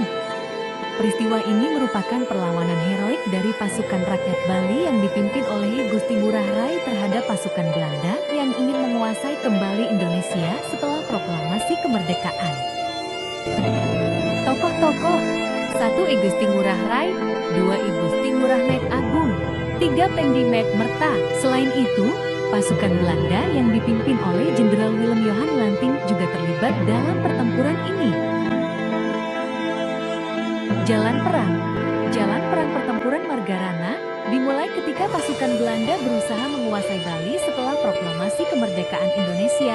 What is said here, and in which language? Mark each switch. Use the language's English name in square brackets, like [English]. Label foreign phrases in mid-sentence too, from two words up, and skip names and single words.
[Indonesian] Peristiwa ini merupakan perlawanan heroik dari pasukan rakyat Bali yang dipimpin oleh Gusti Ngurah Rai terhadap pasukan Belanda yang ingin menguasai kembali Indonesia setelah proklamasi kemerdekaan. Tokoh-tokoh: 1. I Gusti Ngurah Rai, 2. I Gusti Ngurah Nek Agung, 3. Pemdi Mek Merta. Selain itu, pasukan Belanda yang dipimpin oleh Jenderal Willem Johan Lanting juga terlibat dalam pertempuran pertempuran ini. Jalan perang. Jalan perang pertempuran Margarana dimulai ketika pasukan Belanda berusaha menguasai Bali setelah proklamasi kemerdekaan Indonesia.